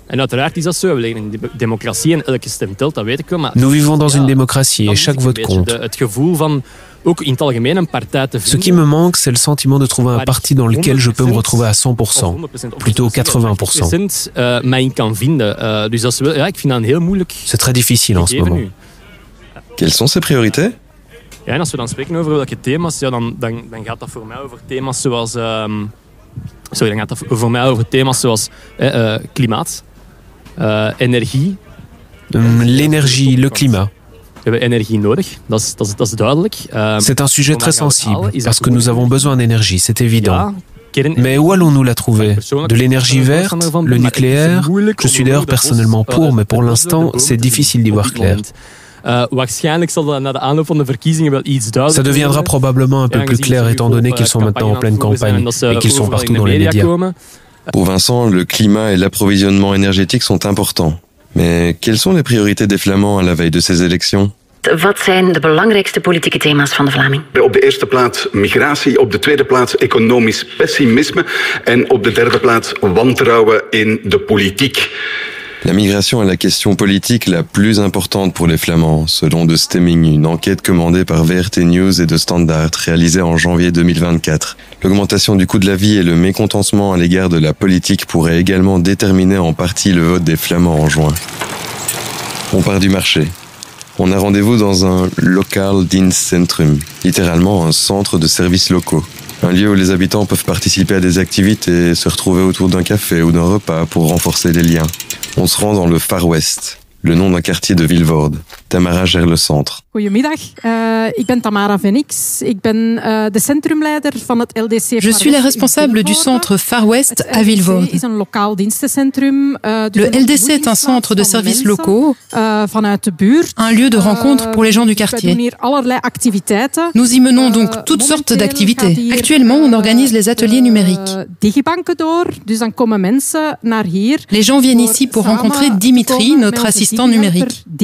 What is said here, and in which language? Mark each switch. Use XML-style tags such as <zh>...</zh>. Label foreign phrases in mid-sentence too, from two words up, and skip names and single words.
<fr>Nous vivons dans une démocratie et chaque vote compte. Ce qui me manque, c'est le sentiment de trouver un parti dans lequel je peux me retrouver à 100%, plutôt 80%. C'est très difficile en ce moment. Quelles sont ses priorités ?</fr> <nl>Ja, en als we dan spreken over welke thema's, ja, dan gaat dat voor mij over thema's zoals... dan gaat dat voor mij over thema's zoals klimaat, energie.</nl> <fr>L'énergie, le climat.</fr> <nl>We hebben energie nodig, dat is duidelijk.</nl> <fr>C'est un sujet très sensible, parce que nous avons besoin d'énergie, c'est évident. Mais où allons-nous la trouver ? De l'énergie verte, le nucléaire ? Je suis d'ailleurs personnellement pour, mais pour l'instant, c'est difficile d'y voir clair. Ça deviendra probablement un peu plus clair étant donné qu'ils sont maintenant en pleine campagne et qu'ils sont partout dans les médias. Pour Vincent, le climat et l'approvisionnement énergétique sont importants. Mais quelles sont les priorités des Flamands à la veille de ces élections ?</fr> <nl>Wat zijn de belangrijkste politieke thema's van de Vlaming? Op de eerste plaats migratie, op de tweede plaats economisch pessimisme en op de derde plaats wantrouwen in de politiek.</nl> <fr>La migration est la question politique la plus importante pour les Flamands, selon De Stemming, une enquête commandée par VRT News et De Standaard, réalisée en janvier 2024. L'augmentation du coût de la vie et le mécontentement à l'égard de la politique pourraient également déterminer en partie le vote des Flamands en juin. On part du marché. On a rendez-vous dans un</fr> <nl>Lokaal Dienstcentrum,</nl> <fr>littéralement un centre de services locaux. Un lieu où les habitants peuvent participer à des activités et se retrouver autour d'un café ou d'un repas pour renforcer les liens. On se rend dans le Far West, le nom d'un quartier de Vilvoorde. Tamara gère le centre.</fr> <nl>Goedemiddag, ik ben Tamara Venix. Ik ben de centrumleider van het LDC.</nl> <fr>Je suis la responsable du centre Far West à Vilvoorde. Le LDC est un centre de services locaux, un lieu de rencontre pour les gens du quartier. Nous y menons donc toutes sortes d'activités. Actuellement, on organise les ateliers numériques. Les gens viennent ici pour rencontrer Dimitri, notre assistant numérique.</fr>